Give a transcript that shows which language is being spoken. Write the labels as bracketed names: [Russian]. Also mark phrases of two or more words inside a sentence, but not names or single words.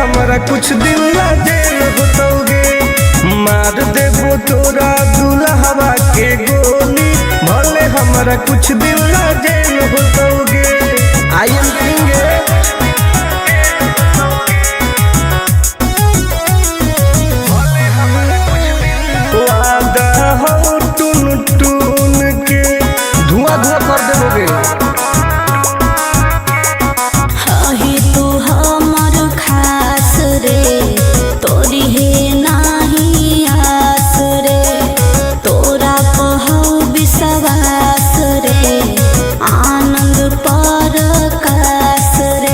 [Magahi] हमारा कुछ दिन ला जेल होतोगे। मार देबो तोरा दुल्हवा के गोली, भले हमारा कुछ दिन ला जेल होतोगे। [English] I am king वादा हो टून टून के धुआं धुआं कर देबोगे। [Magahi] हाही तू हमर खास रे, तोरी हे नाही आस रे, तोरा कहौ विश्वास रे, आनंद परकाश रे।